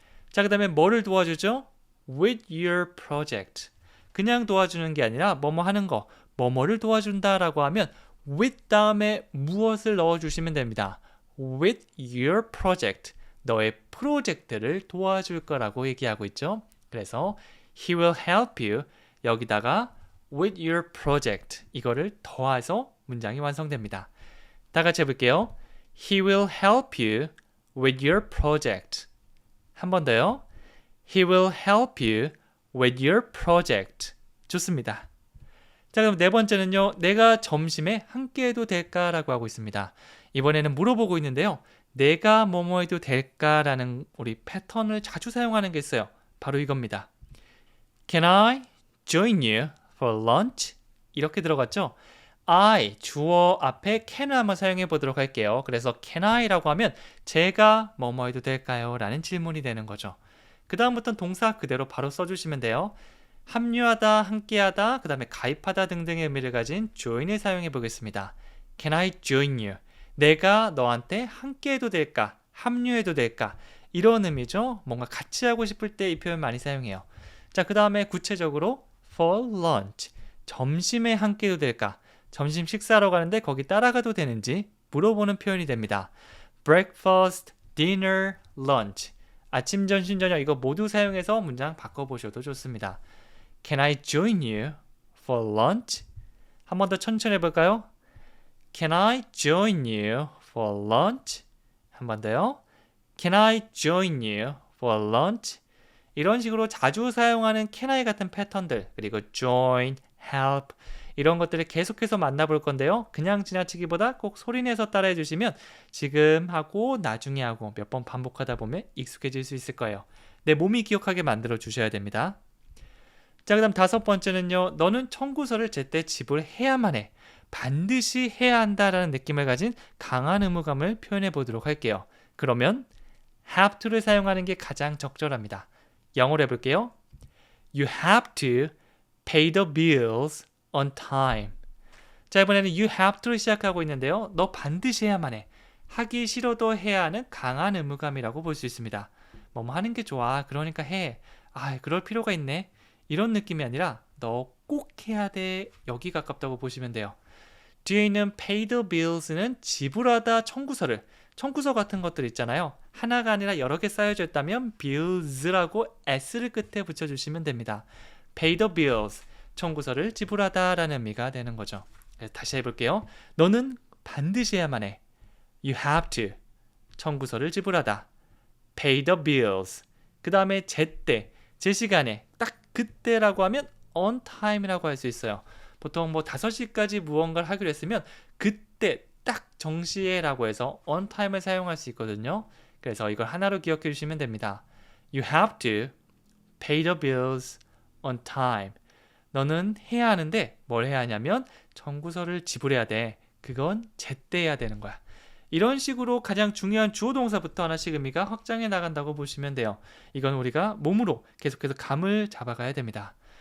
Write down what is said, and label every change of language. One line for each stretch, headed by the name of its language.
Korean: 자, 그 다음에 뭐를 도와주죠?
English: With your project.
Korean: 그냥 도와주는 게 아니라 뭐뭐 하는 거, 뭐뭐를 도와준다 라고 하면 with 다음에 무엇을 넣어주시면 됩니다.
English: With your project.
Korean: 너의 프로젝트를 도와줄 거라고 얘기하고 있죠. 그래서
English: He will help you.
Korean: 여기다가
English: with your project.
Korean: 이거를 더해서 문장이 완성됩니다. 다 같이 해볼게요.
English: He will help you with your project.
Korean: 한 번 더요.
English: He will help you with your project.
Korean: 좋습니다. 자, 그럼 네 번째는요. 내가 점심에 함께 해도 될까라고 하고 있습니다. 이번에는 물어보고 있는데요. 내가 뭐뭐 해도 될까라는 우리 패턴을 자주 사용하는 게 있어요. 바로 이겁니다.
English: Can I join you for lunch?
Korean: 이렇게 들어갔죠? I, 주어 앞에 can을 한번 사용해 보도록 할게요. 그래서 can I라고 하면 제가 뭐뭐 해도 될까요? 라는 질문이 되는 거죠. 그 다음부터는 동사 그대로 바로 써주시면 돼요. 합류하다, 함께하다, 그 다음에 가입하다 등등의 의미를 가진 join을 사용해 보겠습니다.
English: Can I join you?
Korean: 내가 너한테 함께해도 될까? 합류해도 될까? 이런 의미죠. 뭔가 같이 하고 싶을 때 이 표현 많이 사용해요. 자, 그 다음에 구체적으로
English: for lunch.
Korean: 점심에 한 끼도 될까? 점심 식사하러 가는데 거기 따라가도 되는지 물어보는 표현이 됩니다.
English: breakfast, dinner, lunch.
Korean: 아침, 점심, 저녁 이거 모두 사용해서 문장 바꿔보셔도 좋습니다.
English: Can I join you for lunch?
Korean: 한 번 더 천천히 해볼까요?
English: Can I join you for lunch?
Korean: 한 번 더요.
English: Can I join you for lunch?
Korean: 이런 식으로 자주 사용하는 can I 같은 패턴들, 그리고 join, help 이런 것들을 계속해서 만나볼 건데요. 그냥 지나치기보다 꼭 소리내서 따라해 주시면 지금 하고 나중에 하고 몇 번 반복하다 보면 익숙해질 수 있을 거예요. 내 몸이 기억하게 만들어 주셔야 됩니다. 자, 그 다음 5번째는요. 너는 청구서를 제때 지불해야만 해. 반드시 해야 한다라는 느낌을 가진 강한 의무감을 표현해 보도록 할게요. 그러면 have to를 사용하는 게 가장 적절합니다. 영어로 해볼게요.
English: You have to pay the bills on time.
Korean: 자, 이번에는
English: you have to
Korean: 를 시작하고 있는데요. 너 반드시 해야만 해. 하기 싫어도 해야 하는 강한 의무감이라고 볼 수 있습니다. 뭐뭐 하는 게 좋아. 그러니까 해. 아, 그럴 필요가 있네. 이런 느낌이 아니라 너 꼭 해야 돼. 여기 가깝다고 보시면 돼요. 뒤에 있는
English: pay the bills
Korean: 는 지불하다 청구서를 청구서 같은 것들 있잖아요. 하나가 아니라 여러 개 쌓여져 있다면 bills라고 s를 끝에 붙여주시면 됩니다.
English: pay the bills,
Korean: 청구서를 지불하다 라는 의미가 되는 거죠. 다시 해볼게요. 너는 반드시 해야만 해.
English: You have to,
Korean: 청구서를 지불하다.
English: pay the bills,
Korean: 그 다음에 제때, 제 시간에, 딱 그때라고 하면
English: on time
Korean: 이라고 할 수 있어요. 보통 뭐 5시까지 무언가를 하기로 했으면 그때 딱 정시에라고 해서 on time을 사용할 수 있거든요. 그래서 이걸 하나로 기억해 주시면 됩니다.
English: You have to pay the bills on time.
Korean: 너는 해야 하는데 뭘 해야 하냐면 청구서를 지불해야 돼. 그건 제때 해야 되는 거야. 이런 식으로 가장 중요한 주어 동사부터 하나씩 의미가 확장해 나간다고 보시면 돼요. 이건 우리가 몸으로 계속해서 감을 잡아가야 됩니다.